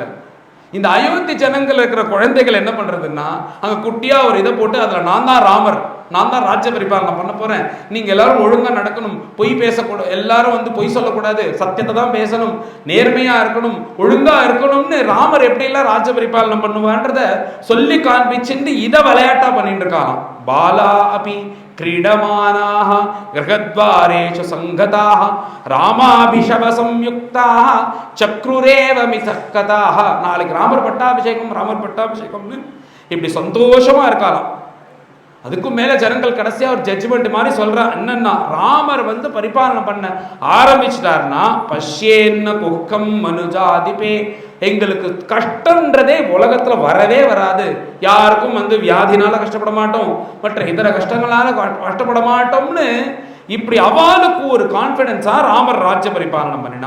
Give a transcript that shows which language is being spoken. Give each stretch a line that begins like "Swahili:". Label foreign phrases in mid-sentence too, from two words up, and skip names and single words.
Tamil: இந்த அயோத்தி ஜனங்கள் இருக்கிற குழந்தைகள் என்ன பண்றதுன்னா, அங்க குட்டியா ஒரு இதை போட்டு அதுல நான் தான் ராமர், நான் தான் ராஜ்ய பரிபாலனை பண்ண போறேன், நீங்க எல்லாரும் ஒழுங்கா நடக்கணும், பொய் பேசக்கூடாது, எல்லாரும் வந்து பொய் சொல்லக்கூடாது, சத்தியத்தை தான் பேசணும், நேர்மையா இருக்கணும், ஒழுங்கா இருக்கணும்னு ராமர் எப்படி எல்லாம் ராஜ்ய பரிபாலனை பண்ணுவான்றத சொல்லி காண்பிச்சுட்டு இதை விளையாட்டா பண்ணிட்டு இருக்காராம்.
Sanskrit: बाला अपि क्रीडमानाः गृहद्वारेषु संगताः रामाभिषव संयुक्ताः चक्रुरेव मिथक्कताः.
Tamil: நாளைக்கு ராமர் பட்டாபிஷேகம்னு இப்படி சந்தோஷமா இருக்கலாம். அதுக்கும் மேல ஜனங்கள் கடைசியா ஒரு ஜட்ஜ்மெண்ட் மாதிரி சொல்றா. என்னன்னா, ராமர் வந்து பரிபாலனை பண்ண ஆரம்பிச்சிட்டார்னா,
Sanskrit: पश्येन्न कुक्कं मनुजाधिपे,
Tamil: எங்களுக்கு கஷ்டன்றதே உலகத்துல வரவே வராது, யாருக்கும் வந்து வியாதினால கஷ்டப்பட மாட்டோம், மற்ற இதர கஷ்டங்களால கஷ்டப்பட மாட்டோம்னு இப்படி அவளுக்கு ஒரு கான்பிடன்ஸா ராமர் ராஜ்ய பரிபாலனை பண்ணினா.